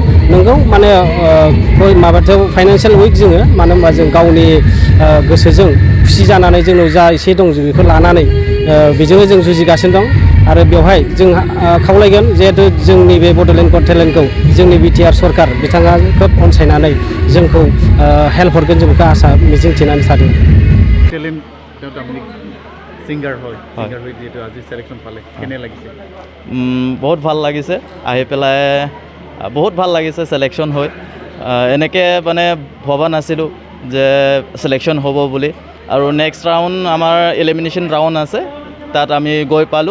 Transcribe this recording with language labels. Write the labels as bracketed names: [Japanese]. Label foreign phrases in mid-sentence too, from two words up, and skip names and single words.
[Bodo] नंगौ माने माबाथाव [English] financial week [Bodo] जोङो, मानो होनबा जों गावनि गोसोजों खुसि जानानै जोंनाव जा एसे दं जों बेखौ लानानै बेजोंनो जों जुजिगासिनो दं। आरो बेवहाय जों खावलायगोन जिहेतु जोंनि बे बड'लेण्ड गट टेलेन्टखौ जोंनि बिटिआर सरकार बिथाङा खोब अनसायनानै जोंखौ हेल्प हरगोन, जों बेखौ आसा मिजिंथिनानै थादों। [Assamese] সিংগাৰ হয় যিহেতু আজি চিলেকশ্যন পালে, কেনে লাগিছে? বহুত ভাল লাগিছে আহি পেলাই, বহুত ভাল লাগিছে চিলেকশ্যন হৈ। এনেকৈ মানে ভবা নাছিলোঁ যে চিলেকশ্যন হ'ব বুলি। আৰু [English] next round [Assamese] আমাৰ [English] elimination round [Assamese] আছে, তাত আমি গৈ পালোঁ।